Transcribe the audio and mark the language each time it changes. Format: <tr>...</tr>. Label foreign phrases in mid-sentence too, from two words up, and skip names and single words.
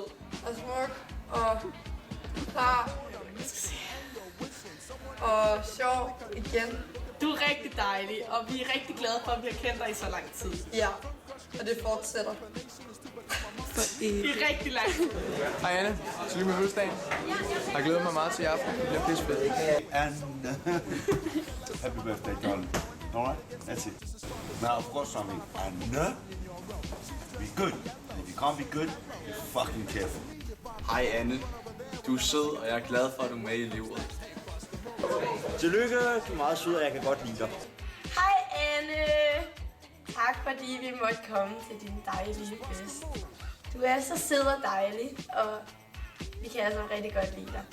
<da>Og smuk og klar. Og sjov igen. Du er rigtig dejlig, og vi er rigtig glade for, at vi har kendt dig i så lang tid. Ja, og det fortsætter. I rigtig lang tid. Hej Anne, tillykke med fødselsdagen. Jeg glæder mig meget til i aften. Det bliver pissefedt.</da> <en>And happy birthday, John. All right, that's it. Now, of course, something. And be good. And if you can't be good, be fucking careful.</en> <da>Hej Anne, du er sød, og jeg er glad for, at du er med i livet. Tillykke, du er meget sød, og jeg kan godt lide dig. Hej Anne! Tak fordi vi måtte komme til din dejlige fest. Du er så sød og dejlig, og vi kan altså rigtig godt lide dig.</da>